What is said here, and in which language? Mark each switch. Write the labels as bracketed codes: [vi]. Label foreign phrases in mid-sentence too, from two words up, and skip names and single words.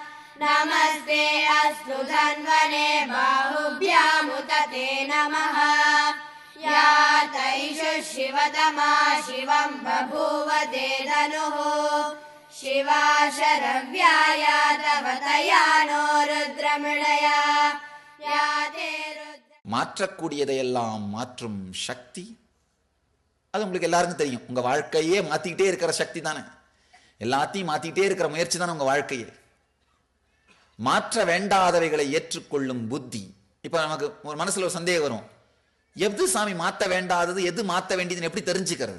[sa] नमस्ते अस्तु धन्वने बाहुभ्यामुत ते नमः। ऐष शिवतमा शिवं बभूव ते धनुः शिवा शरव्याया तव तया नो रुद्रमृडया या ते [ta] மாற்றக்கூடியதையெல்லாம் மாற்றும் சக்தி அது உங்களுக்கு எல்லாருக்கும் தெரியும். உங்க வாழ்க்கையே மாத்திக்கிட்டே இருக்கிற சக்தி தானே, எல்லாத்தையும் மாத்திக்கிட்டே இருக்கிற முயற்சி தானே உங்க வாழ்க்கையே. மாற்ற வேண்டாதவைகளை ஏற்றுக்கொள்ளும் புத்தி. இப்ப நமக்கு ஒரு மனசுல ஒரு சந்தேகம் வரும், எது சாமி மாற்ற வேண்டாதது, எது மாற்ற வேண்டியதுன்னு எப்படி தெரிஞ்சுக்கிறது?